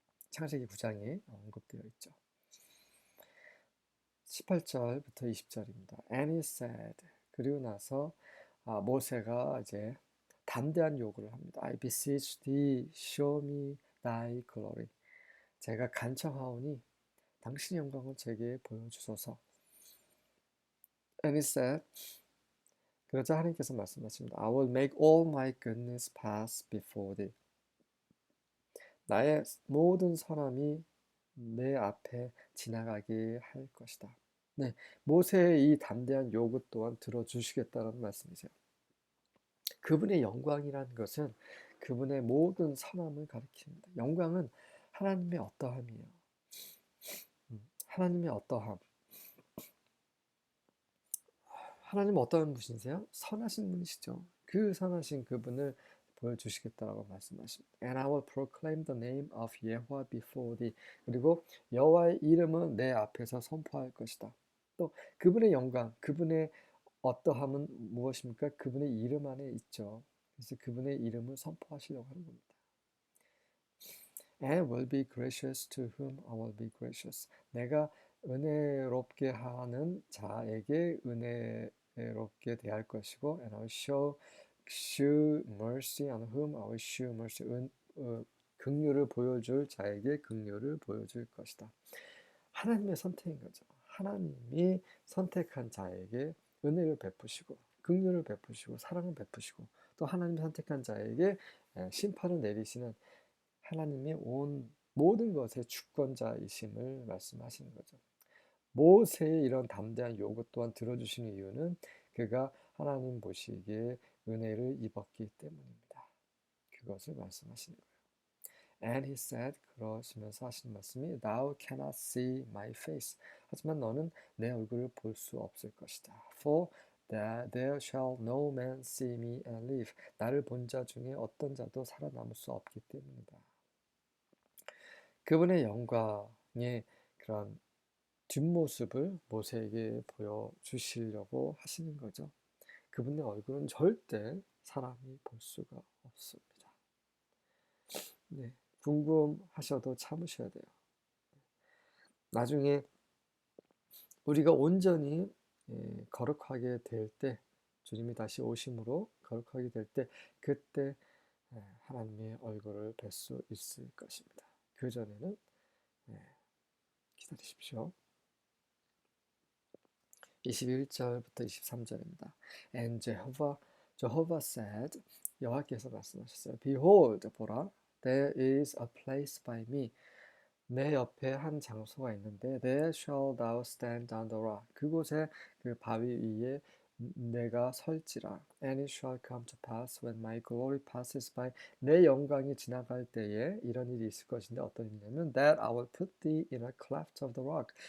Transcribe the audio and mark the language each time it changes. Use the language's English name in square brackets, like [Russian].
[Korean] 창세기 9장에 언급되어 있죠. 18절부터 20절입니다. [English] And he said, [Korean] 그리고 나서 모세가 이제 담대한 요구를 합니다. [English] I beseech thee, show me thy glory. [Korean] 제가 간청하오니 당신의 영광을 제게 보여주소서. [English] And he said, [Korean] 그러자 하나님께서 말씀하십니다. [English] I will make all my goodness pass before thee. [Korean] 나의 모든 선함이 내 앞에 지나가게 할 것이다. 네, 모세의 이 담대한 요구 또한 들어주시겠다는 말씀이세요. 그분의 영광이라는 것은 그분의 모든 선함을 가리킵니다. 영광은 하나님의 어떠함이에요. 하나님의 어떠함. 하나님은 어떤 분이세요? 선하신 분이시죠. 그 선하신 그분을 보여주시겠다라고 말씀하십니다. [English] And I will proclaim the name of Yahweh before thee. [Korean] 그리고 여호와의 이름은 내 앞에서 선포할 것이다. 또 그분의 영광, 그분의 어떠함은 무엇입니까? 그분의 이름 안에 있죠. 그래서 그분의 이름을 선포하시려고 하는 겁니다. [English] And will be gracious to whom I will be gracious. [Korean] 내가 은혜롭게 하는 자에게 은혜롭게 대할 것이고, [English] and I will shew mercy on whom I will shew mercy. [Korean] 긍휼을 보여줄 자에게 긍휼을 보여줄 것이다. 하나님의 선택인 거죠. 하나님이 선택한 자에게 은혜를 베푸시고, 긍휼을 베푸시고, 사랑을 베푸시고, 또 하나님이 선택한 자에게 심판을 내리시는 하나님의 온 모든 것의 주권자이심을 말씀하시는 거죠. 모세의 이런 담대한 요구 또한 들어주시는 이유는 그가 하나님 보시기에 은혜를 입었기 때문입니다. 그것을 말씀하시는 거예요. [English] And he said, [Korean] 그러시면서 하시는 말씀이 [English] Thou cannot see my face. [Korean] 하지만 너는 내 얼굴을 볼 수 없을 것이다. [English] For there shall no man see me and live. [Korean] 나를 본 자 중에 어떤 자도 살아남을 수 없기 때문이다. 그분의 영광의 그런 뒷모습을 모세에게 보여주시려고 하시는 거죠. 그분의 얼굴은 절대 사람이 볼 수가 없습니다. 네, 궁금하셔도 참으셔야 돼요. 나중에 우리가 온전히 거룩하게 될 때, 주님이 다시 오심으로 거룩하게 될 때, 그때 하나님의 얼굴을 뵐 수 있을 것입니다. 그 전에는 기다리십시오. 21절부터 23절입니다. [English] And Jehovah said, [Korean] 여호와께서 말씀하셨어요. [English] Behold, [Korean] 보라, [English] there is a place by me. [Korean] 내 옆에 한 장소가 있는데 [English] there shall thou stand on the rock. [Korean] 그곳에 그 바위 위에 내가 설지라. [English] And it shall come to pass when my glory passes by. [Korean] 내 영광이 지나갈 때에 이런 일이 있을 것인데 어떤 일이냐면 [English] that I will put thee in a cleft of the rock.